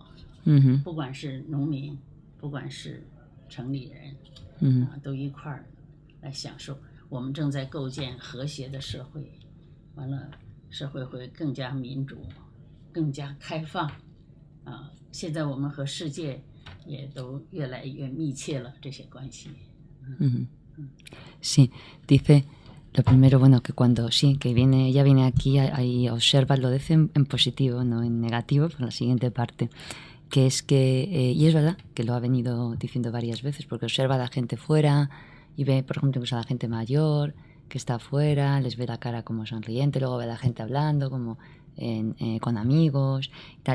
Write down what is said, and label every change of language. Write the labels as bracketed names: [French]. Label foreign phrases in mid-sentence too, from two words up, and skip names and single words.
[Chinese] 不管是农民，不管是城里人，都一块儿来享受。我们正在构建和谐的社会，完了，社会会更加民主，更加开放。现在我们和世界也都越来越密切了这些关系。 [Spanish] Sí, dice lo primero, bueno, que cuando que ella viene aquí y observa, lo dice en positivo, no en negativo, por la siguiente parte. Que es que, y es verdad que lo ha venido diciendo varias veces, porque observa a la gente fuera y ve, por ejemplo, pues a la gente mayor que está afuera, les ve la cara como sonriente, luego ve a la gente hablando como con amigos y tal.